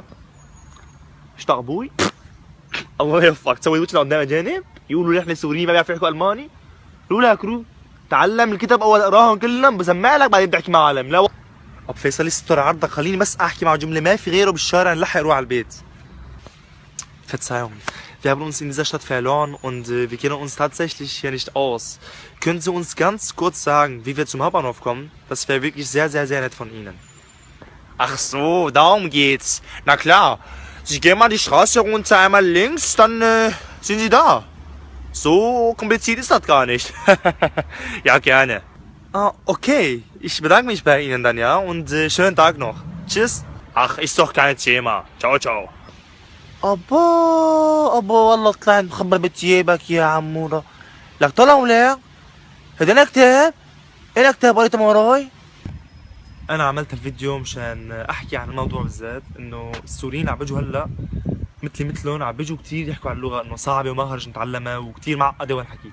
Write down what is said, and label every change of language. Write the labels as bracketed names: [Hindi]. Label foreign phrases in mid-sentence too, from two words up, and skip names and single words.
[Arabic] ايش ابوي؟ الله يوفقك، تسوي وجهنا قدام اجانب يقولوا نحن سوريين ما بيعرفوا يحكوا الماني. رو تعلم الكتاب اول اقراهم كلهم بسمع لك بعدين بدي احكي مع عالم. لا اب فيصل استر عرضك، خليني بس احكي معه جمله، ما في غيره بالشارع نلحق نروح على البيت. [German] Verzeihung, wir haben uns in dieser Stadt verloren und wir kennen uns tatsächlich hier nicht aus. Können Sie uns ganz kurz sagen, wie wir zum Hauptbahnhof kommen? Das wäre wirklich sehr nett von Ihnen. Ach so, darum geht's. Na klar. Sie gehen mal die Straße runter, einmal links, dann sind Sie da. So kompliziert ist das gar nicht. Ja, gerne. Ah, okay. Ich bedanke mich bei Ihnen dann, ja, und schönen Tag noch. Tschüss. Ach, ist doch kein Thema. Ciao. [Arabic] أبا والله طلعت مخبر بتجيبك يا عمورة. لك طلع ولا هذا انا كتاب؟ انا كتاب قريته من وراي. انا عملت الفيديو مشان احكي عن الموضوع بالذات، انه السوريين عم بيجوا هلا مثلهم عم بيجوا كثير يحكوا عن اللغه انه صعبه وما هرج نتعلمها وكثير معقده والحكي.